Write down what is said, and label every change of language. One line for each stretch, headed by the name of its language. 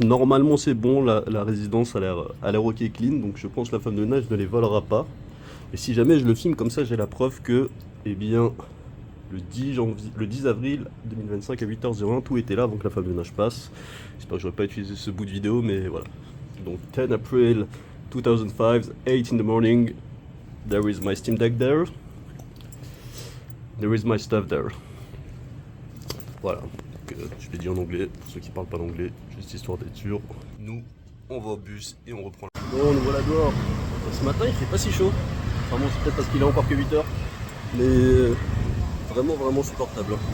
French: Normalement c'est bon, la résidence a l'air ok clean, donc je pense que la femme de ménage ne les volera pas. Et si jamais je le filme comme ça, j'ai la preuve que, eh bien, le 10 avril 2025 à 8h01, tout était là avant que la femme de ménage passe. J'espère que je n'aurai pas utilisé ce bout de vidéo, mais voilà.
English: Donc 10 April 2005, 8 in the morning, there is my Steam Deck there. There is my stuff there.
French: Voilà, donc, je l'ai dit en anglais, pour ceux qui parlent pas l'anglais, juste histoire d'être sûr. Nous, on va au bus et on reprend. Bon, nous voilà dehors. Ce matin, il fait pas si chaud. Enfin bon, c'est peut-être parce qu'il est encore que 8h. Mais vraiment supportable.